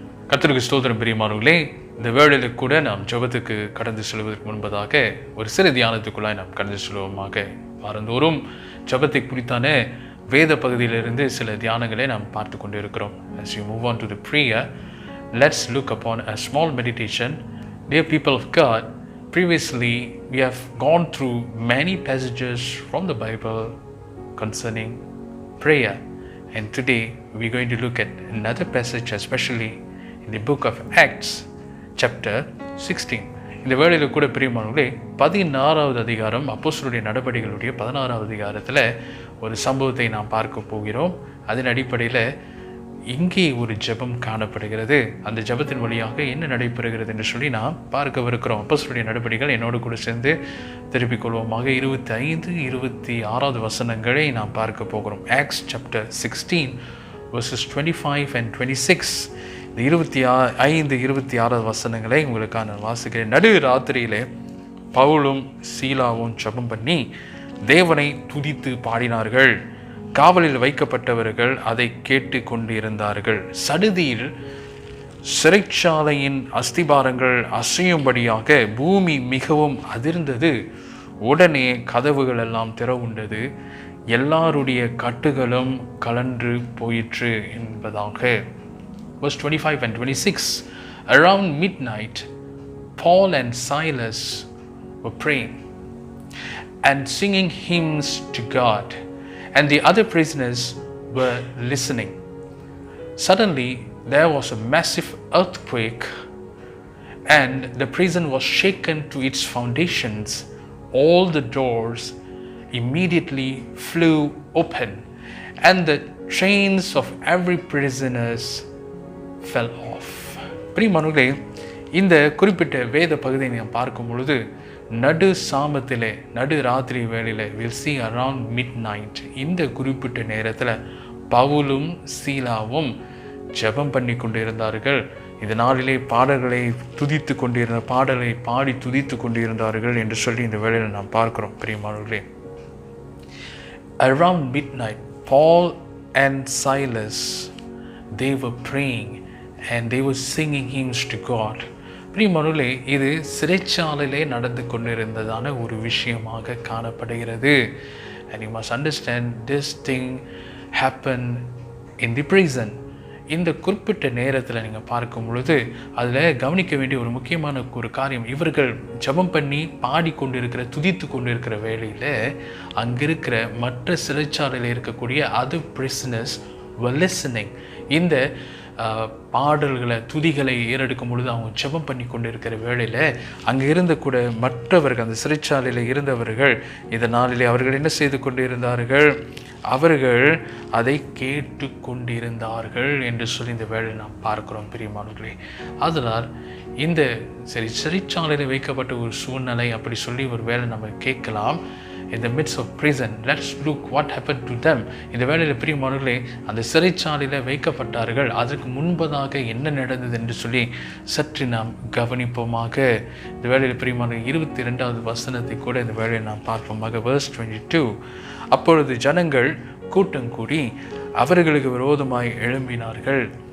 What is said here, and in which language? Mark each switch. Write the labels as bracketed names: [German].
[Tamil] கர்த்தருக்கு ஸ்தோத்திரம். பிரியமானவர்களே, இந்த வேளையில் கூட நாம் ஜெபத்துக்கு கடந்து செல்வதற்கு முன்பதாக ஒரு சிறு தியானத்துக்குள்ளாய் நாம் கடந்து செல்வோமாக. வாரந்தோறும் ஜெபத்தை குறித்தான வேத பகுதியிலிருந்து சில தியானங்களை நாம் பார்த்து கொண்டு இருக்கிறோம். [English] As we move on to the prayer, let's look upon a small meditation. Dear people of God, previously we have gone through many passages from the Bible concerning prayer, and today we're going to look at another passage, especially in the book of Acts chapter 16. [Tamil] இந்த வேளையில் கூட பிரியமானவர்களே, 16வது அதிகாரம் அப்போஸ்தலருடைய நடபடிகளுடைய 16வது அதிகாரத்தில் ஒரு சம்பவத்தை நாம் பார்க்க போகிறோம். அதன் அடிப்படையில் இங்கே ஒரு ஜெபம் காணப்படுகிறது. அந்த ஜெபத்தின் வழியாக என்ன நடைபெறுகிறது என்று சொல்லி நாம் பார்க்கவிருக்கிறோம். அப்போஸ்தலருடைய நடபடிகள் என்னோடு கூட சேர்ந்து திருப்பிக் கொள்வோமாக. 25, 26வது வசனங்களை நாம் பார்க்க போகிறோம். [English] Acts chapter 16 verses 25 and 26. [Tamil] இந்த 25, 26 வசனங்களை உங்களுக்கான வாசிக்கிறேன். நடு ராத்திரியிலே பவுலும் சீலாவும் ஜெபம் பண்ணி தேவனை துதித்து பாடினார்கள். காவலில் வைக்கப்பட்டவர்கள் அதை கேட்டு கொண்டிருந்தார்கள். சடுதியில் சிறைச்சாலையின் அஸ்திபாரங்கள் அசையும்படியாக பூமி மிகவும் அதிர்ந்தது. உடனே கதவுகள் எல்லாம் திறவுண்டது, எல்லாருடைய கட்டுகளும் கலன்று போயிற்று என்பதாக. [English] Verse 25 and 26. Around midnight, Paul and Silas were praying and singing hymns to God, and the other prisoners were listening. Suddenly, there was a massive earthquake, and the prison was shaken to its foundations. All the doors immediately flew open, and the chains of every prisoner fell off. [Tamil] பிரியமானவர்களே, இந்த குறிப்பிட்ட வேத பகுதியை நாம் பார்க்கும் பொழுது நடு சாமத்திலே, நடு ராத்திரி வேளையில, [English] we'll see around midnight, [Tamil] இந்த குறிப்பிட்ட நேரத்தில் பவுலும் சீலாவும் ஜெபம் பண்ணி கொண்டிருந்தார்கள். இந்த நாளிலே பாடல்களை துதித்து கொண்டிருந்த பாடலை பாடி துதித்து கொண்டிருந்தார்கள் என்று சொல்லி இந்த வேளையில் நாம் பார்க்கிறோம். பிரியமானவர்களே, [English] around midnight, Paul and Silas, they were praying and they were singing hymns to God. [Tamil] பிரியமானவர்களே, இது சிறைச்சாலையிலே நடந்து கொண்டிருந்ததான ஒரு விஷயமாக காணப்படுகிறது. [English] And you must understand this thing happened in the prison. [Tamil] இந்த குறிப்பிட்ட நேரத்தில் நீங்கள் பார்க்கும் பொழுது அதில் கவனிக்க வேண்டிய ஒரு முக்கியமான ஒரு காரியம், இவர்கள் ஜெபம் பண்ணி பாடிக்கொண்டிருக்கிற துதித்து கொண்டிருக்கிற வேளையில் அங்கிருக்கிற மற்ற சிறைச்சாலையில் இருக்கக்கூடிய [English] other prisoners were listening. [Tamil] இந்த பாடல்களை துதிகளை ஏறெடுக்கும் பொழுது அவங்க ஜெபம் பண்ணி கொண்டு இருக்கிற வேளையில் அங்கே இருந்த கூட மற்றவர்கள், அந்த சிறைச்சாலையில் இருந்தவர்கள் இந்த நாளிலே அவர்கள் என்ன செய்து கொண்டு இருந்தார்கள்? அவர்கள் அதை கேட்டு கொண்டிருந்தார்கள் என்று சொல்லி இந்த வேளை நாம் பார்க்கிறோம் பிரியமானவர்களே. அதனால் இந்த சிறைச்சாலையில் வைக்கப்பட்ட ஒரு சூழ்நிலை அப்படி சொல்லி ஒரு வேளை நம்ம கேட்கலாம். [English] In the midst of prison, let's look what happened to them. [Tamil] இந்த வேளையில் பிரியமானவர்களே, அந்த சிறைச்சாலையில் வைக்கப்பட்டார்கள், அதற்கு முன்பதாக என்ன நடந்தது என்று சொல்லி சற்று நாம் கவனிப்போமாக. இந்த வேளையில் பிரியமானவர்களே, 22வது வசனத்தை கூட இந்த வேளையில் நாம் பார்ப்போமாக. [English] verse 22. [Tamil] அப்பொழுது ஜனங்கள் கூட்டம் கூடி அவர்களுக்கு விரோதமாய் எழும்பினார்கள்.